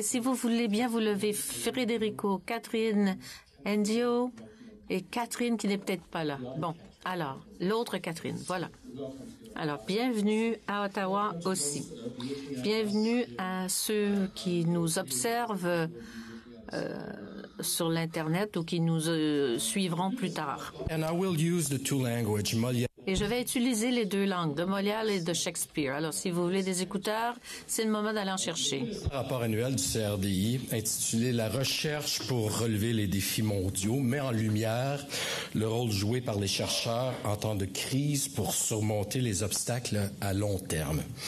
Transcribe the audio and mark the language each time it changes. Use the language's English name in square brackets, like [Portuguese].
[French] Si vous voulez bien vous lever, Federico, Catherine, Endio et Catherine qui n'est peut-être pas là. Bon, alors, l'autre Catherine, voilà. Alors, bienvenue à Ottawa aussi. Bienvenue à ceux qui nous observent sur l'Internet ou qui nous suivront plus tard. [English] And I will use the two language, [French] Et je vais utiliser les deux langues, de Molière et de Shakespeare. Alors, si vous voulez des écouteurs, c'est le moment d'aller en chercher. Rapport annuel du CRDI intitulé « La recherche pour relever les défis mondiaux » met en lumière le rôle joué par les chercheurs en temps de crise pour surmonter les obstacles à long terme.